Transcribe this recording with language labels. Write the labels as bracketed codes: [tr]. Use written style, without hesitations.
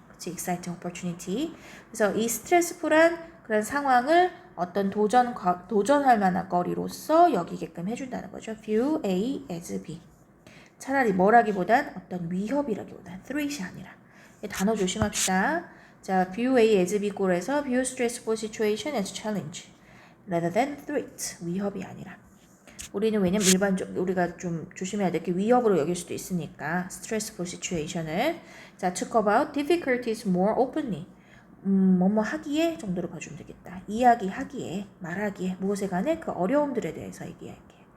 [ko] 그치? [en] exciting opportunity. [ko] 그래서 이 스트레스풀한 그런 상황을 어떤 도전할 만한 거리로서 여기게끔 해준다는 거죠. [en] view A as B. [ko] 차라리 뭐라기보단 어떤 위협이라기보단 threat이 아니라. 이 단어 조심합시다. [en] 자, view A as B꼴에서 view stressful situation as challenge rather than threat. [ko] 위협이 아니라. 우리는 왜냐면 일반적 우리가 좀 조심해야 될 게 위협으로 여길 수도 있으니까 [en] stressful situation [ko] 을 자 [en] talk about difficulties more openly [ko] 뭐뭐 하기에 정도로 봐주면 되겠다. 이야기하기에 말하기에 무엇에 관해 그 어려움들에 대해서 얘기할게.